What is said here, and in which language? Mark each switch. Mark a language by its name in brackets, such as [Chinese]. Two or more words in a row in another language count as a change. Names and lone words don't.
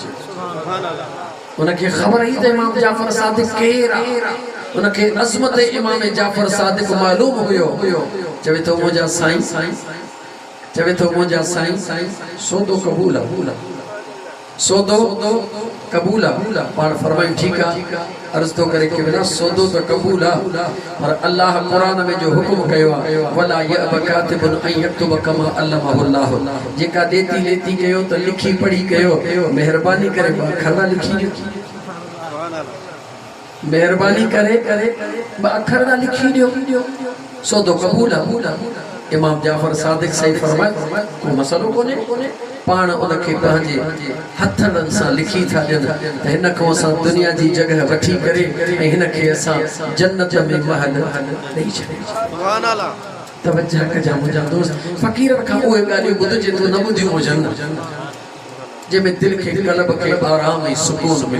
[Sindhi] उनखे ख़बर ई त इमाम जाफ़र सादिक केरु आहे उनखे अज़मत इमाम जाफ़र सादिक मालूम हुयो चवे थो मुंहिंजा साईं चवे थो मुंहिंजा साईं सौदो क़बूल आहे सौदो क़बूल आहे पाण फरमायूं ठीकु आहे अर्ज़ थो करे कि बिना सौदो त क़बूल आहे पर अल्लाह क़ुरान में जो हुकुम कयो आहे [Arabic] ولا يأب كاتب أن يكتب كما علمه الله [Sindhi] जेका देती लेती कयो त लिखी पढ़ी कयो महिरबानी करे अखर लिखी ॾियो महिरबानी करे अखर लिखी ॾियो सौदो क़बूल आहे इमाम जाफ़र सादिक सही फरमाए को मसलो कोन्हे पाण उनखे पंहिंजे हथनि सां लिखी था ॾियनि त हिन खां असां दुनिया जी जगह वठी करे ऐं हिनखे असां जन्नत में महल ॾेई छॾियो तवज्जो कजां मुंहिंजा दोस्त फ़क़ीरनि खां उहे ॻाल्हियूं ॿुधजे थो न ॿुधियूं हुजनि जंहिंमें दिलि खे क़ल्ब खे आराम ऐं सुकून मिले